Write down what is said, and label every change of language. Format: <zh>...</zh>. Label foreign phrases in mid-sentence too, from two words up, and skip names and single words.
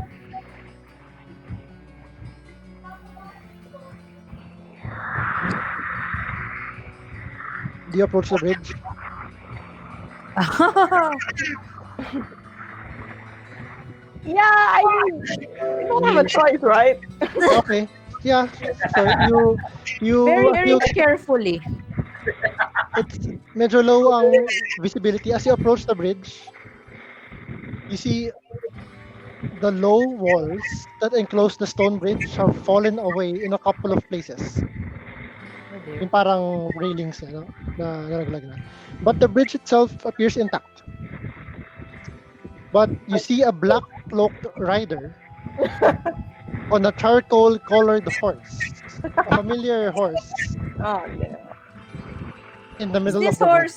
<en>Do you approach the bridge? Yeah, I don't have a choice, right? Okay. Yeah, sure. You Very, as very you carefully. it's medyo low ang visibility as you approach the bridge. You see the low walls that enclose the stone bridge have fallen away in a couple of places. Oh dear.</en> <tl>Yung parang railings na nalaglag na.</tl> <en>But the bridge itself appears intact. But you see a black cloaked rider on a charcoal colored horse. A familiar horse Oh, yeah. in the Is middle of this the bridge.</en>